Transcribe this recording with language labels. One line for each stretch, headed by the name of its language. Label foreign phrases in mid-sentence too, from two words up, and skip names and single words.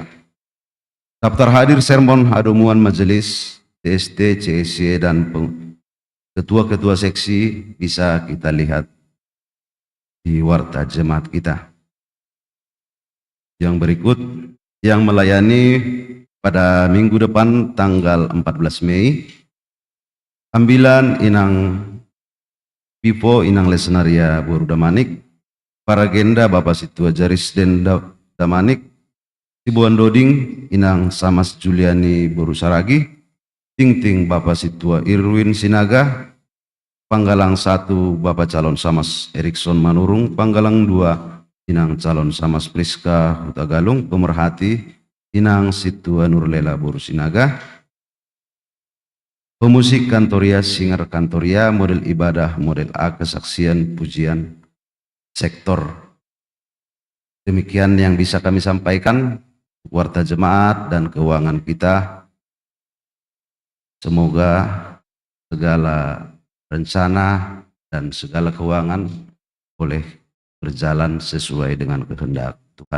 Indonesian: Daftar hadir sermon adomuan majelis TST, CSC, dan ketua-ketua seksi bisa kita lihat di warta jemaat kita. Yang berikut, yang melayani pada minggu depan tanggal 14 Mei, ambilan Inang Pipo, Inang Lesenaria Boru Damanik, para agenda Bapak Situa Jaris Den Damanik, Sibuan Doding, Inang Samas Juliani Boru Saragi, Ting Bapak Situa Irwin Sinaga, Panggalang 1 Bapak Calon Samas Erikson Manurung, Panggalang 2 Inang Calon Samas Priska Huta Galung, pemerhati Inang Situa Nurlela Boru Sinaga, pemusik Kantoria, singer Kantoria, model ibadah, model A, kesaksian, pujian, sektor. Demikian yang bisa kami sampaikan, warta jemaat dan keuangan kita. Semoga segala rencana dan segala keuangan boleh berjalan sesuai dengan kehendak Tuhan.